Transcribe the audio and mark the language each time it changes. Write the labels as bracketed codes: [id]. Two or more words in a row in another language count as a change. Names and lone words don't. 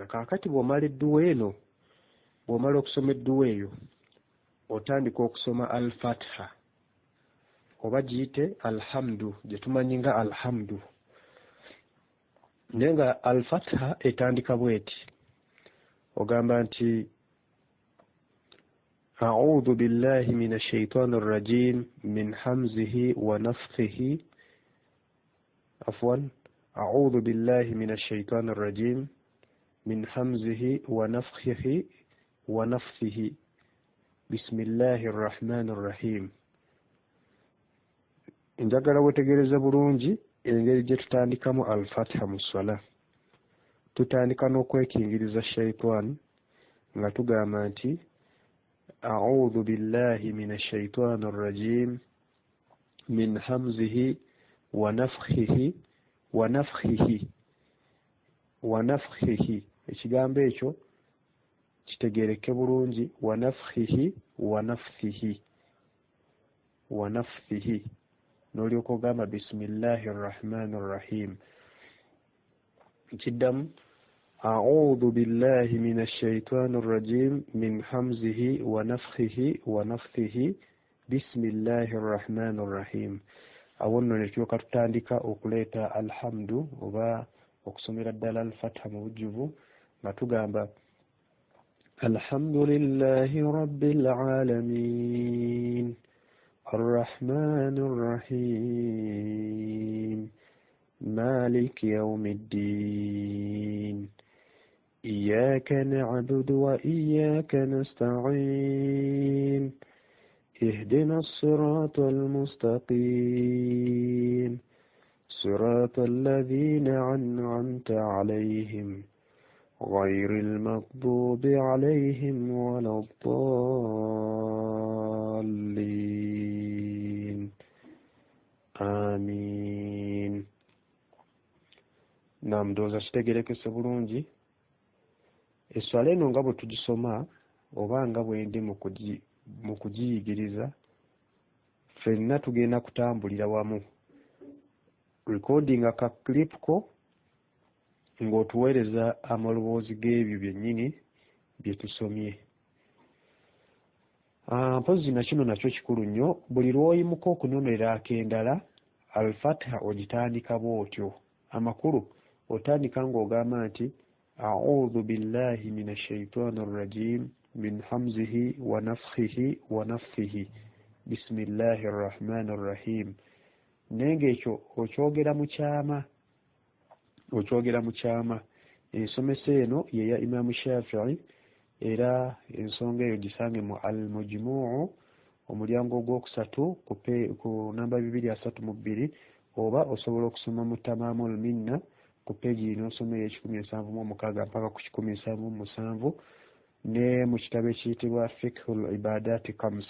[lg] Kaakati bw'omala edduwa eno, bw'omala okusoma edduwa eyo, otandika okusoma al-Fatiha oba giyite alhamdu, gye tumanyi nga alhamdu. Naye nga al-Fatiha etandika bweti, ogamba nti [ar] أعوذ بالله من الشيطان الرجيم من همزه ونفثه أعوذ بالله من الشيطان الرجيم من همزه ونفثه بسم الله الرحمن الرحيم. [lg] Njagala wetegereza bulungi engeri gye tutandikamu al-Fatiha mu swala. Tutandika n'okwekingiriza shaitan nga tugamba nti [ar] أعوذ بالله من الشيطان الرجيم من همزه ونفثه. [lg] Ekigambo ekyo kitegereke bulungi, [ar] ونفثه. [lg] N'olyoka ogamba [ar] بسم الله الرحمن الرحيم. Kiddamu أعوذ بالله من الشيطان الرجيم من همزه ونفثه بسم الله الرحمن الرحيم. [lg] Awo nno ne tulyoka tutandika okuleeta alhamdu oba okusomera ddala al-Fatiha mu bujjuvu nga tugamba [ar] الحمد لله رب العالمين الرحمن الرحيم مالك يوم الدين إياك نعبد وإياك نستعين اهدنا الصراط المستقيم صراط الذين أنعمت عليهم غير المغضوب عليهم ولا الضالين آمين. [lg] Naam, ndowooza kitegerekese bulungi. Esswala eno nga bwe tugisoma oba nga bwe ndi mu kugiyigiriza ffenna tugenda kutambulira wamu. Recording aka clip ko ng'otuweereza amaloboozi g'ebyo byennyini bye tusomye. Mpozi na kino nakyo kikulu nnyo. Buli lw'oyimuka okunonera ak'endala, al-Fatiha ogitandika bw'otyo. Amakulu otandika ng'ogamba nti [ar] أعوذ بالله من الشيطان الرجيم من همزه ونفثه ونفثه بسم الله الرحمن الرحيم. [lg] Nenge ekyo okyogera mu kyama. Ensomesa eno ye ya Imam Shafi'i, era ensonga eyo gisange mu al-Mujmu'u omulyango ogwokusatu ku namba 232, oba osobola okusoma mu Tamamul Minna ku peegi n'osoma eya-176 mpaka ku 177, ne mu kitabo ekiyitibwa Fiqhul Ibadati Khams.